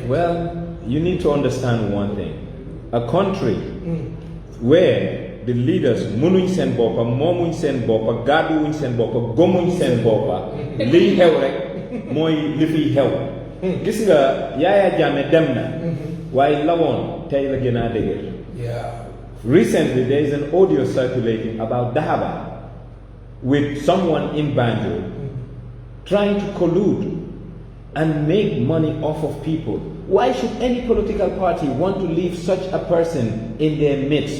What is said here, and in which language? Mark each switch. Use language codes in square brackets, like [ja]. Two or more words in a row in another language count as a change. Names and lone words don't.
[en] Well, you need to understand one thing. A country where the leaders [wo] munuñ sen bopa, momuñ sen bopa, gaduñ sen bopa, gomuñ sen bopa, li xew rek moy li fi xew. Gis nga Yaya Jammeh dem na waaye lawoon tey la gën a dëgër. [en] Yeah. Recently, there is an audio circulating about Dahaba with someone in Banjul trying to collude and make money off of people. Why should any political party want to leave such a person in their midst?